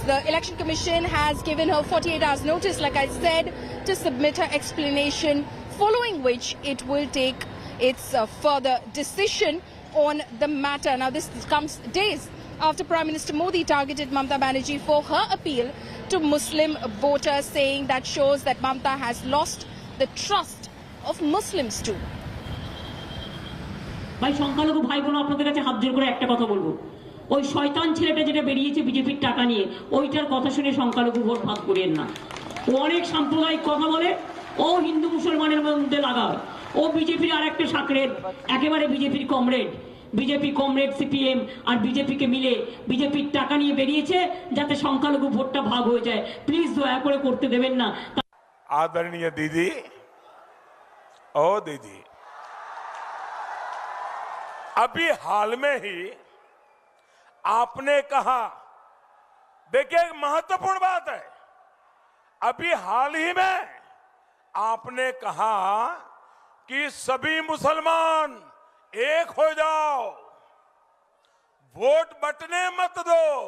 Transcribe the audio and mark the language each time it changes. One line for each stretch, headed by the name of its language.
English: The Election Commission has given her 48 hours notice, like I said, to submit her explanation, following which it will take its further decision on the matter. Now, this comes days after Prime Minister Modi targeted Mamata Banerjee for her appeal to Muslim voters, saying that shows that Mamata has lost the trust of Muslims too.
Bangla: ভাই সংখ্যালঘু ভাই বোন আপনাদের কাছে হাত জোড় করে একটা কথা বলবো, ওই শয়তান ছেলেটা যেটা বেরিয়েছে বিজেপির টাকা নিয়ে, ওইটার কথা শুনে সংখ্যালঘু ভোট ভাগ করিয়েন না। ও অনেক সাম্প্রদায়িক কথা বলে, ও হিন্দু মুসলমানের মধ্যে লাগায়, ও বিজেপির আরেকটা সাকরেদ, একেবারে বিজেপির কমরেড। বিজেপি কমরেড সিপিএম আর বিজেপিকে মিলে বিজেপির টাকা নিয়ে বেরিয়েছে যাতে সংখ্যালঘু ভোটটা ভাগ হয়ে যায়। প্লিজ দয়া করে করতে দেবেন না।
Hindi: आदरणीय दीदी, ओ दीदी, अभी हाल में ही आपने कहा, देखिए एक महत्वपूर्ण बात है, अभी हाल ही में आपने कहा कि सभी मुसलमान एक हो जाओ, वोट बटने मत दो।